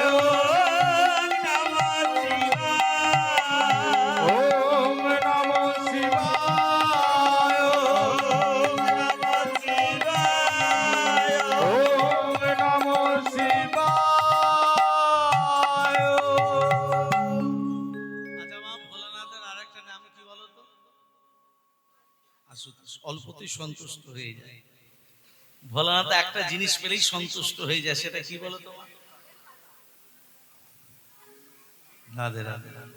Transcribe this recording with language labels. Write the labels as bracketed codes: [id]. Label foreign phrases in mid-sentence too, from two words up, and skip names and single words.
[sa] ওম নমঃ শিবায় ওম নমঃ শিবায় ওম নমঃ ওম নমঃ শিবায় শিবায় [bn] আচ্ছা মা ভোলানাথের আরেকটা নাম কি বলো তো? আশুতোষ। অল্পতেই সন্তুষ্ট হয়ে যায়। ভোলানাথ একটা জিনিস পেলেই সন্তুষ্ট হয়ে যায়, সেটা কি বলো তো মা? রাধে রাধে।